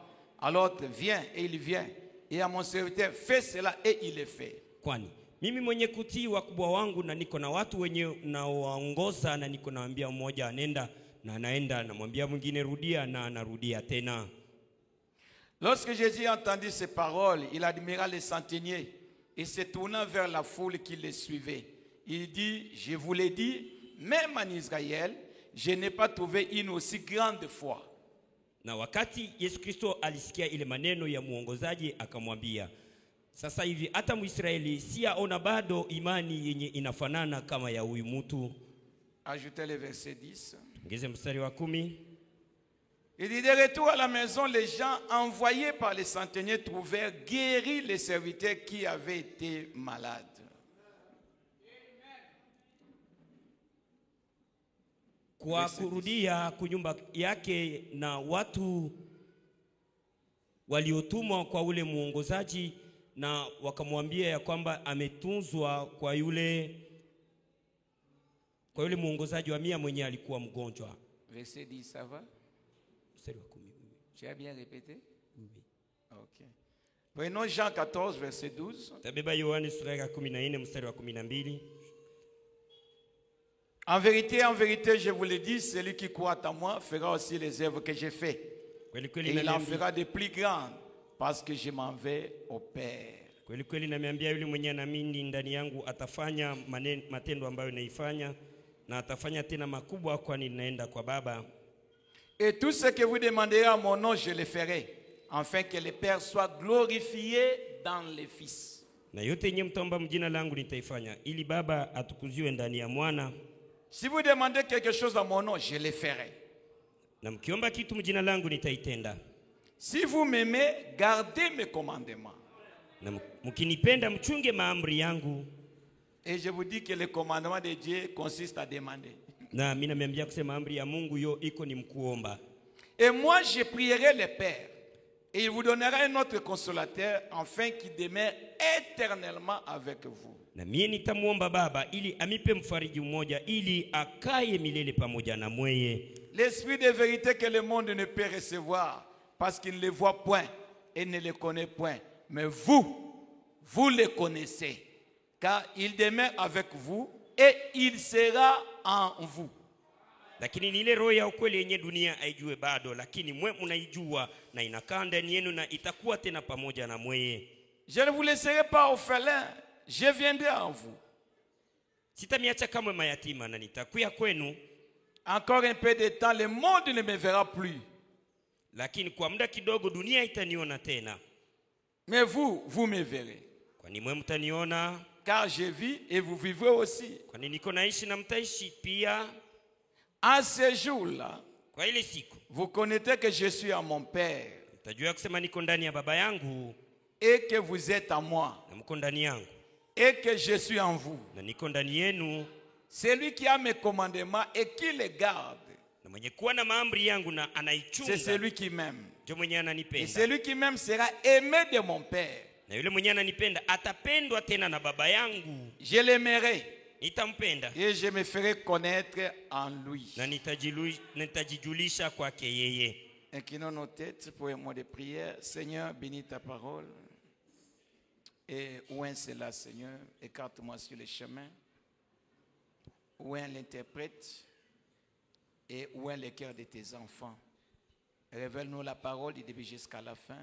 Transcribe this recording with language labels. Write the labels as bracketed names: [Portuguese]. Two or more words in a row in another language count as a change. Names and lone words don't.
[French] À l'autre: viens, et il vient. Et à mon serviteur: fais cela, et il le fait. [Swahili] Kwani mimi mwenye kutii wakubwa wangu, na niko na watu wenye nawaongoza, na niko naambia mmoja anenda na anaenda, na mwambia mwingine rudia na anarudia tena. [French] Lorsque Jésus entendit ces paroles, il admira les centeniers et se tourna vers la foule qui les suivait. Il dit: je vous l'ai dit, même en Israël, je n'ai pas trouvé une aussi grande foi. [Swahili] Na wakati Yesu Kristo alisikia ile maneno ya muongozaji, akamwambia, sasa hivi hata Mwisraeli siaona bado imani yenye inafanana kama ya huyu mtu. [French] Ajoutez le verset 10. [Swahili] Ngeze mstari wa 10. [French] Il dit: de retour à la maison, les gens envoyés par les centeniers trouvèrent guéris les serviteurs qui avaient été malades. [Swahili] Kwa kurudia kunyumba yake, na watu waliotumwa kwa ule muongozaji na wakamwambia ya kwamba ametunzwa kwa yule muongozaji wa mia mwenye alikuwa mgonjwa. [French] Verset 10, ça va? [Swahili] Mstari wa 10. [French] Tu as bien répété? Oui. Ok. Prenons Jean 14, verset 12. Tabeba Yohane sura ya 14 mstari wa 12. En vérité, je vous le dis, celui qui croit en moi fera aussi les œuvres que j'ai fait. [Swahili] Kweli [French] Et [Swahili] kweli [French] il en [Swahili] namiambia, [French] fera de plus grandes parce que je m'en vais au Père. [Swahili] kweli kweli namiambia yule mwenye anaamini ndani yangu atafanya matendo ambayo naifanya, na atafanya tena makubwa, kwani ninaenda kwa Baba. [French] Et tout ce que vous demanderez à mon nom, je le ferai, afin que le Père soit glorifié dans le Fils. [Swahili] Na yote yenye mtaomba mjina langu nitaifanya, ili Baba atukuziwe ndani ya Mwana. [French] Si vous demandez quelque chose à mon nom, je le ferai. [Swahili] Na mkiomba kitu mjina langu nitaitenda. [French] Si vous m'aimez, gardez mes commandements. [Swahili] Na mkinipenda mchunge maamri yangu. [French] Et je vous dis que le commandement de Dieu consiste à demander. [Swahili] Na mimi nameambia kusema amri ya Mungu yo iko ni mkuomba. [French] Et moi je prierai le Père, et il vous donnera un autre consolateur, afin qu'il demeure éternellement avec vous. [Swahili] Na mimi nitamuomba Baba ili amipe mfariji mmoja ili akaye milele pamoja na mweye. [French] L'esprit de vérité que le monde ne peut recevoir, parce qu'il ne le voit point et ne le connaît point. Mais vous le connaissez, car il demeure avec vous et il sera en vous. [Swahili] Lakini ni ile roho ya ukweli yenye dunia haijue bado, lakini mwe mnaijua na inakaa ndani yenu na itakuwa tena pamoja na mweye. [French] Je ne vous laisserai pas orphelin, je viendrai en vous. [Swahili] Sitamiacha kamwe mayatima, na nitakuja kwenu. [French] Encore un peu de temps, le monde ne me verra plus. [Swahili] Lakini kwa muda kidogo dunia itaniona tena. [French] Mais vous me verrez. [Swahili] Kwani mwe mtaniona, [French] car je vis et vous vivrez aussi. [Swahili] Kwani niko naishi na mtaishi pia. [French] En ce jour-là, [Swahili] kwa ile siku, [French] vous connaissez que je suis à mon Père. [Swahili] Mtajua kusema niko ndani ya Baba yangu, [French] et que vous êtes à moi. [Swahili] Na mko ndani yangu. [French] Et que je suis en vous. [Swahili] Na niko ndani yenu. [French] Celui qui a mes commandements et qui les garde, [Swahili] na mwenye kuwa na maamri yangu na anaichunga, [French] c'est celui qui m'aime. [Swahili] ndio mwenye ananipenda. [French] Et celui qui m'aime sera aimé de mon Père. [Swahili] Na yule mwenye ananipenda atapendwa tena na Baba yangu. [French] Je l'aimerai. [Swahili] Nitampenda. [French] Et je me ferai connaître en lui. [Swahili] Na nitajijulisha kwake yeye. [French] Inclinons nos têtes pour un mot de prière. Seigneur, bénis ta parole. Et où est cela, Seigneur? Écarte-moi sur le chemin. Où est l'interprète? Et où est le cœur de tes enfants? Révèle-nous la parole du début jusqu'à la fin.